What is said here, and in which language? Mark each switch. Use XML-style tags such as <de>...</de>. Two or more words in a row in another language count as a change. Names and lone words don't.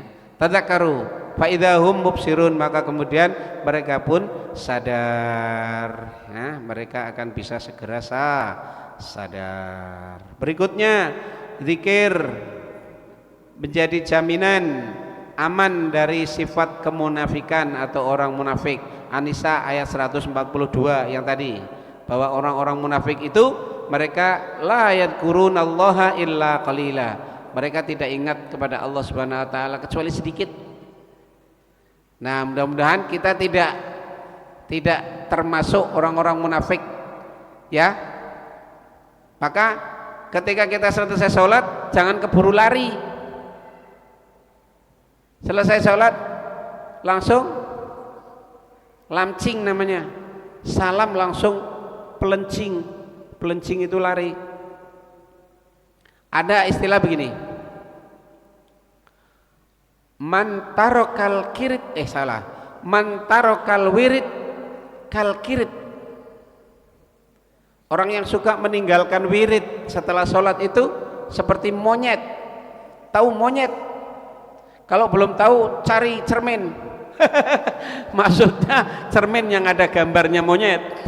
<ar>تذكروا فإذا هم مبصرون,</ar> <id>maka kemudian mereka pun sadar ya, mereka akan bisa segera sadar. Berikutnya zikir menjadi jaminan aman dari sifat kemunafikan atau orang munafik. An-Nisa ayat 142 yang tadi, bahwa orang-orang munafik itu mereka</id> <ar>لا يذكرون الله إلا قليلا.</ar> <id>Mereka tidak ingat kepada Allah</id> <ar>سبحانه وتعالى</ar> <id>kecuali sedikit. Nah, mudah-mudahan kita tidak termasuk orang-orang munafik, ya. Maka ketika kita selesai sholat, jangan keburu lari. Selesai sholat langsung lamcing namanya, salam langsung pelencing. Pelencing itu lari. Ada istilah begini,</id> <ar>من ترك القرد، من ترك الورد كالقرد.</ar> <id>Orang yang suka meninggalkan wirid setelah sholat itu seperti monyet. Tahu monyet? Kalau belum tahu cari cermin. Maksudnya cermin yang ada gambarnya monyet.</id>